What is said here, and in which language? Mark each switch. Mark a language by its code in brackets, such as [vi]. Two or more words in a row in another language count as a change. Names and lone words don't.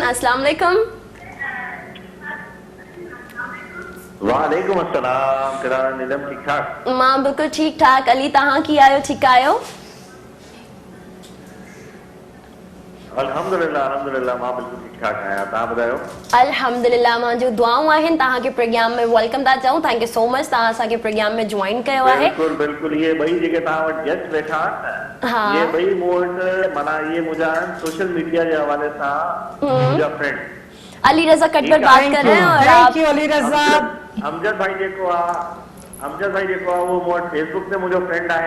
[ar] السلام عليكم. وعليكم السلام. [sd] केड़ा नीलम ठीक ठाक? मां बिल्कुल ठीक ठाक। अली तहां की आयो? ठीक आयो? [ar] الحمد لله الحمد لله [sd] मां बिल्कुल ठीक ठाक आया। तहां बतायो? अल्हम्दुलिल्लाह मां जो दुआऊं आहिन तहां के प्रोग्राम में वेलकम था चाहूं। [en] thank you so much [sd] तहां असा के प्रोग्राम में ज्वाइन कयो आहे। बिल्कुल बिल्कुल ये भाई जेके तहां वट गेस्ट बैठा हाँ। ये भाई मोट मना ये मुझा [en] social media [sd] के हवाले सा मुझा फ्रेंड [ur] علی رضا کٹبر بات کر رہے ہیں اور [en] थैंक [ur] आप [en] यू अली रजा। [sd] अमजद भाई जेको आ वो मोट फेसबुक से मुझो फ्रेंड आहे।